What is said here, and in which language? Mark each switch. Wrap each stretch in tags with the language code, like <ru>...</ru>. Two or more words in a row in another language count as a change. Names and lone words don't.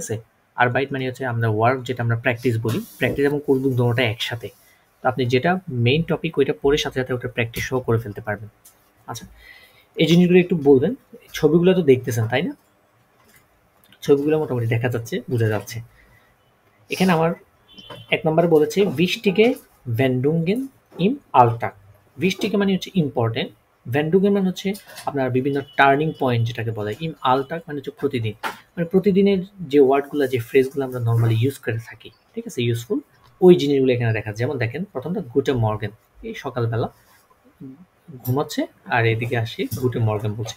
<bn>আরবাইট মানে হচ্ছে আমরা ওয়ার্ক, যেটা আমরা প্র্যাকটিস বলি, প্র্যাকটিস এবং কোর্স বুক দুটোটা একসাথে। তো তো আপনি যেটা মেইন টপিক ওইটা পড়ে সাথে সাথে ওটা প্র্যাকটিস সহ করে ফেলতে পারবেন। আচ্ছা, এই জিনিসগুলো একটু বলবেন। ছবিগুলো তো দেখতেছেন তাই না? ছবিগুলো মোটামুটি দেখা যাচ্ছে, বোঝা যাচ্ছে। এখানে আমার 1 নম্বরে বলেছে</bn> <de>wichtige Wendungen im Alltag।</de> <bn>wichtige মানে হচ্ছে ইম্পর্টেন্ট, Wendungen মানে হচ্ছে আপনার বিভিন্ন</bn> <en>turning point</en> <bn>যেটাকে বলে,</bn> <de>im Alltag</de> <bn>মানে হচ্ছে প্রতিদিন, মানে প্রতিদিনের যে ওয়ার্ডগুলো যে ফ্রেজগুলো আমরা</bn> <en>normally use</en> <bn>করে থাকি, ঠিক আছে, ইউজফুল, ওই জিনিসগুলো এখানে দেখা যায়। যেমন দেখেন প্রথমটা</bn> <de>Guten Morgen,</de> <bn>এই সকালবেলা ঘুমাচ্ছে আর এদিকে আসে</bn> <de>Guten Morgen</de> <bn>বলছে।</bn>